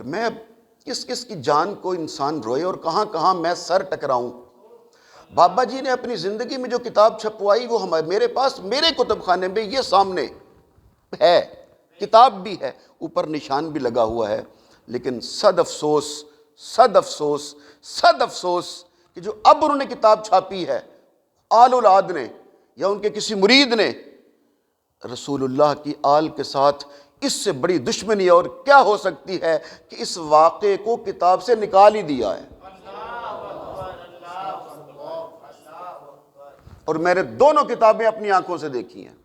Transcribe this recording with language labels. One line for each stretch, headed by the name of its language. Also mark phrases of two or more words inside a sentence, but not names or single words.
Urdu: میں اب کس کس کی جان کو انسان روئے اور کہاں کہاں میں سر ٹکراؤں. بابا جی نے اپنی زندگی میں جو کتاب چھپوائی وہ میرے پاس میرے کتب خانے میں یہ سامنے ہے، کتاب بھی ہے، اوپر نشان بھی لگا ہوا ہے. لیکن صد افسوس، صد افسوس، صد افسوس کہ جو اب انہوں نے کتاب چھاپی ہے آل اولاد نے یا ان کے کسی مرید نے، رسول اللہ کی آل کے ساتھ اس سے بڑی دشمنی اور کیا ہو سکتی ہے کہ اس واقعے کو کتاب سے نکال ہی دیا ہے. اور میں نے دونوں کتابیں اپنی آنکھوں سے دیکھی ہیں.